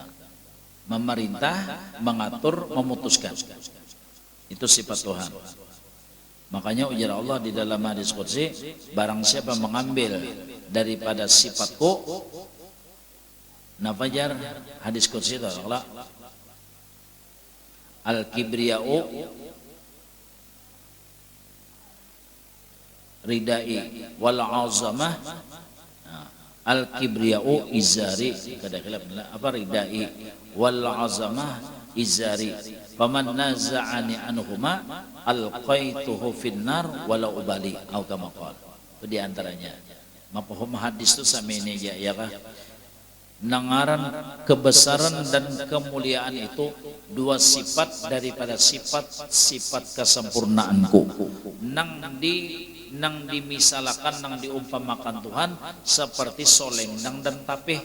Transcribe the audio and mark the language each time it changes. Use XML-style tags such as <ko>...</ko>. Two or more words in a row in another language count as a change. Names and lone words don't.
<id>Memerintah, mengatur, memutuskan.</id> <bjn>Itu sifat Tuhan. Makanya ujar Allah di dalam hadis qudsi, barang siapa mengambil daripada sifatku, nafajar hadis qudsi itu Allah,</bjn> <ar>الكبرياء ردائي والعظمة، الكبرياء إزاري,</ar> <bjn>kada khilaf apa</bjn> <ar>ردائي والعظمة إزاري، فمن نازعني عنهما ألقيته في النار ولا أبالي أو كما قال.</ar> <bjn>Itu di antaranya. Mafhum hadis itu sama ini ya kah? Nangaran kebesaran dan kemuliaan itu dua sifat daripada sifat kesempurnaanku. Nang dimisalakan, nang diumpamakan Tuhan seperti solendang dan tapih.</bjn>